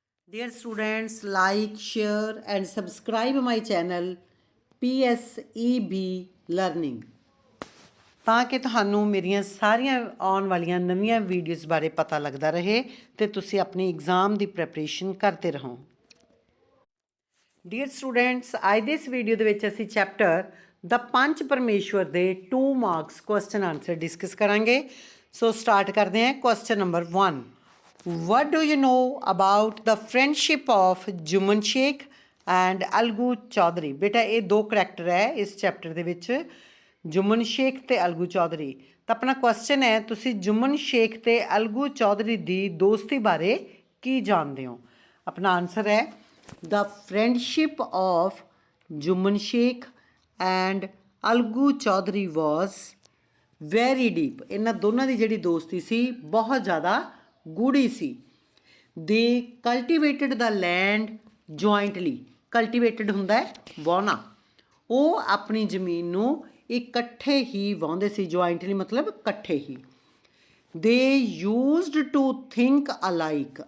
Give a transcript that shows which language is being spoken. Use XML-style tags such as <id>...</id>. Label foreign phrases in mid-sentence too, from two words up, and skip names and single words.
<en>Dear students, like, share and subscribe my channel</en> <pa>PSEB Learning ਤਾਂ ਕਿ ਤੁਹਾਨੂੰ ਮੇਰੀਆਂ ਸਾਰੀਆਂ ਆਉਣ ਵਾਲੀਆਂ ਨਵੀਆਂ ਵੀਡੀਓਜ਼ ਬਾਰੇ ਪਤਾ ਲੱਗਦਾ ਰਹੇ ਤੇ ਤੁਸੀਂ ਆਪਣੀ ਐਗਜ਼ਾਮ ਦੀ ਪ੍ਰੈਪਰੇਸ਼ਨ ਕਰਦੇ ਰਹੋ।</pa> <en>dear students,</en> <pa>ਅੱਜ ਦੇ ਇਸ ਵੀਡੀਓ ਦੇ ਵਿੱਚ ਅਸੀਂ ਚੈਪਟਰ ਦਾ ਪੰਜ ਪਰਮੇਸ਼ਵਰ ਦੇ 2</pa> <en>marks question answer discuss</en> <pa>ਕਰਾਂਗੇ।</pa> <en>so start</en> <pa>ਕਰਦੇ ਹਾਂ।</pa> <en>question number</en> <pa>1,</pa> <en>what do you know about the friendship of Juman Sheikh and Algu Chaudhary?</en> <hi>बेटा ये दो करैक्टर है इस चैप्टर</hi> <pa>ਦੇ ਵਿੱਚ,</pa> <hi>जुमन शेख ਤੇ अलगू चौधरी।</hi> <pa>ਤਾਂ ਆਪਣਾ ਕੁਐਸਚਨ ਹੈ, ਤੁਸੀਂ जुमन शेख ਤੇ अलगू चौधरी ਦੀ ਦੋਸਤੀ ਬਾਰੇ ਕੀ ਜਾਣਦੇ ਹੋ? ਆਪਣਾ ਆਨਸਰ ਹੈ</pa> <en>the friendship of जुमन शेख and अलगू चौधरी was very deep।</en> <pa>ਇਹਨਾਂ ਦੋਨਾਂ ਦੀ ਜਿਹੜੀ ਦੋਸਤੀ ਸੀ ਬਹੁਤ ਜ਼ਿਆਦਾ ਗੂੜੀ ਸੀ।</pa> <en>they cultivated the land jointly.</en> <pa>ਕਲਟੀਵੇਟਡ ਹੁੰਦਾ ਹੈ ਵਾਹੁਣਾ। ਉਹ ਆਪਣੀ ਜ਼ਮੀਨ ਨੂੰ ਇਕੱਠੇ ਹੀ ਵਾਹੁੰਦੇ ਸੀ।</pa> <en>ਜੁਆਇੰਟਲੀ</en> <pa>ਮਤਲਬ ਇਕੱਠੇ ਹੀ।</pa> <en>they used to think alike.</en>